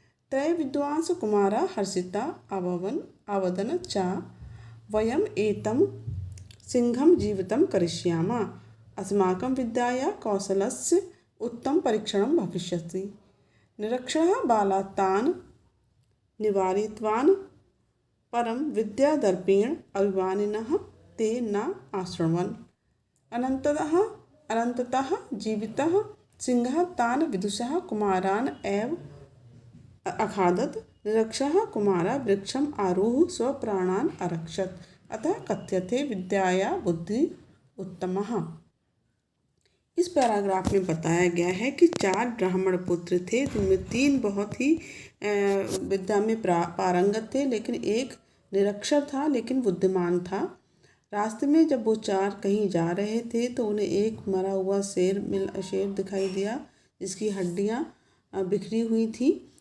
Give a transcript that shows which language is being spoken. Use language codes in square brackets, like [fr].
[sa] त्रय विद्वांस कुमारा हर्षिता अभवन्। अवदन् च, वयम् एतं सिंहं जीवितं करिष्यामः। अस्माकं विद्यायाः कौशलस्य उत्तमं परीक्षणं भविष्यति। निरक्षरः बालात् तान् निवारितवान्, परं विद्यादर्पेण अभिमानिनः ते न आशृण्वन्। अनन्ततः जीवितः सिंहः तान् विदुषः कुमारान् एव अखादत्। निरक्षरः कुमारः वृक्षम् आरुह्य स्वप्राणान् अरक्षत्। अतः कथ्यते विद्याया बुद्धि उत्तमः। [hi] इस पैराग्राफ में बताया गया है कि 4 ब्राह्मण पुत्र थे, जिनमें 3 बहुत ही विद्या में पारंगत थे, लेकिन एक निरक्षर था लेकिन बुद्धिमान था। रास्ते में जब वो 4 कहीं जा रहे थे तो उन्हें एक मरा हुआ शेर दिखाई दिया, जिसकी हड्डियां बिखरी हुई थी।